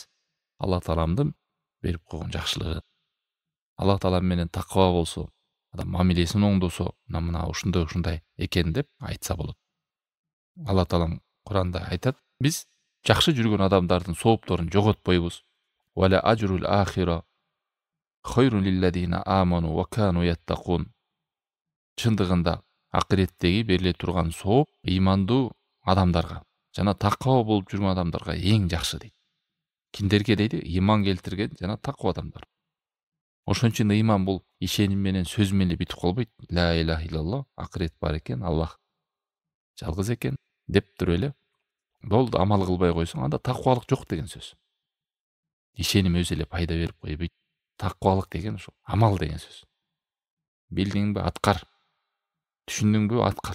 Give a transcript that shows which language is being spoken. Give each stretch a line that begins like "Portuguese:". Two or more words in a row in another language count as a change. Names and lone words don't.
Kyrgyz: Алла Тааламдын берип койгон жакшылыгы. Алла Таалам менен такыба болсо, адам мамилесин оңдосо, мына ушундай экен деп айтса болот. Алла Таалам Куранда айтат: "Биз жакшы жүргөн адамдардын соопторун жоготпойбуз.
Arabic: ولأجر الآخرة خير للذين آمنوا وكانوا يتقون".
Kyrgyz: Чындыгында акыреттеги бериле турган сооп ыймандуу адамдарга жана такыба болуп жүргөн адамдарга эң жакшы дейт. Кимдерге дейди? Ыйман келтирген жана такыба адамдар. Ошон үчүн ыйман бул ишеним менен, сөз менен бүтүп калбайт.
Arabic: لا إله إلا الله,
Kyrgyz: акырет бар экен, Аллах жалгыз экен деп туруп эле болду, амал кылбай койсоң, анда такыбалык жок деген сөз. Ишеним өзү эле пайда берип койбойт. Такыбалык деген ошо амал деген сөз. Билдиңби, аткар. Түшүндүңбү, аткар.